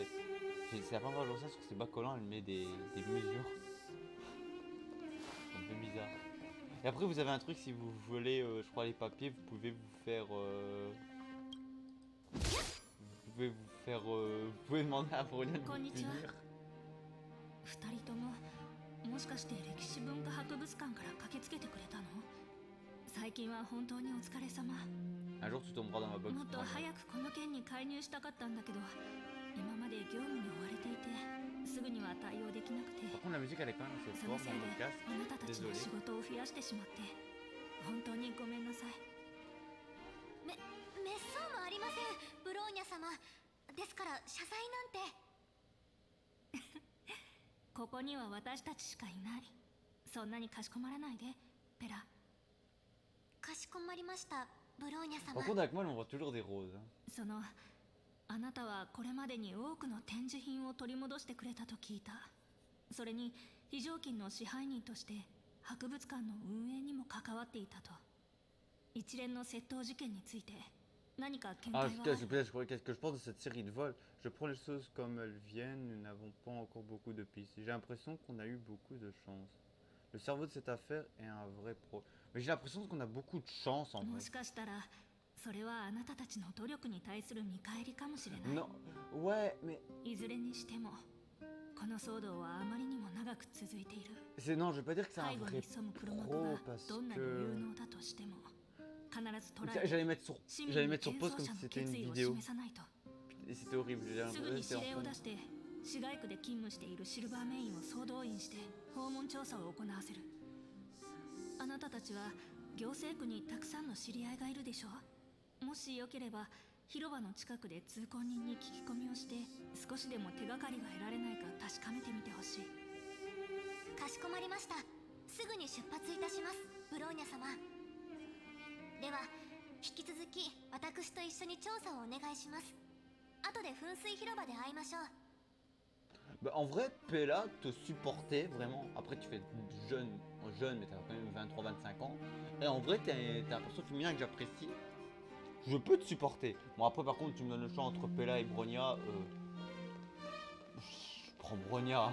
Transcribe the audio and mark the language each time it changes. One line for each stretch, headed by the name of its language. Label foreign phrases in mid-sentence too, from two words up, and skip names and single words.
French: C'est la première fois que je vois ça sur ces bas collants, elle met des mesures. C'est un peu bizarre. Et après vous avez un truc, si vous voulez, je crois les papiers, vous pouvez vous faire... vous pouvez demander à Bronia de vous Konnichiwa. punir.
Japanese: 二人とももしかして歴史文化博物館から駆けつけてくれたの？最近は本当にお疲れ様。
French: Un jour tu tomberas dans ma box.
Japanese: もっと早くこの件に介入したかったんだけど、今まで業務に追われていてすぐには対応できなくて、
French: Par contre la musique elle est quand même assez
Japanese: その
French: forte
Japanese: せ
French: dans
Japanese: いで
French: mon casque.
Japanese: あなたたちの
French: Désolé.
Japanese: 仕事を増やしてしまって本当にごめんなさい。滅相もありません、ブローニャ様。ですから謝罪なんてここには私たちしかいない。そんなにかしこまらないでペラ。かしこまりました、ブローニャ
French: Par
Japanese: 様。
French: contre avec moi elle m'envoie toujours des roses. Hein.
Japanese: そのあなたはこれまでに多くの展示品を取り戻してくれたと聞いた。それに非常勤の支配人として博物館の運営にも関わっていたと。一連の窃盗事件について何か見解は
French: Ah putain, qu'est-ce que je pense de cette série de vols? Je prends les choses comme elles viennent, nous n'avons pas encore beaucoup de pistes. J'ai l'impression qu'on a eu beaucoup de chance. Le cerveau de cette affaire est un vrai pro. Mais j'ai l'impression qu'on a beaucoup de chance en
Japanese: も
French: vrai.
Japanese: しかしたらそれはあなたたちの努力に対する見返りかもしれない。
French: Non, ouais, mais
Japanese: いずれにしてもこの騒動はあまりにも長く続いている。
French: c'est non, je vais pas dire que c'est un
Japanese: 背後
French: vrai
Japanese: に潜む黒幕
French: pro
Japanese: が
French: parce
Japanese: どんなに有
French: que
Japanese: 能だとしても必ず捕らえ
French: j'allais mettre sur
Japanese: 市民
French: j'allais
Japanese: に
French: mettre sur
Japanese: 謙
French: pause
Japanese: 遜
French: comme
Japanese: 者
French: si
Japanese: の
French: c'était une
Japanese: 決意を
French: vidéo
Japanese: 示さないと。
French: et c'était horrible. J'ai
Japanese: すぐに
French: l'impression que
Japanese: 指
French: c'était
Japanese: 令
French: en
Japanese: を
French: fond.
Japanese: 出して市街区で勤務しているシルバーメインを総動員して訪問調査を行わせる。あなたたちは行政区にたくさんの知り合いがいるでしょう。もしよければ広場の近くで通行人に聞き込みをして少しでも手がかりが得られないか確かめてみてほしい。かしこまりました。すぐに出発いたします、ブローニャ様。では引き続き私と一緒に調査をお願いします。後で噴水広場で会いましょう。
French: Bah, en vrai, Pella te supportait vraiment. Après, tu fais jeune, mais t'as quand même 23-25 ans. Et en vrai, t'es un perso féminin que j'apprécie. Je peux te supporter. Bon, après, par contre, tu me donnes le choix entre Pella et Bronia. Je prends Bronia.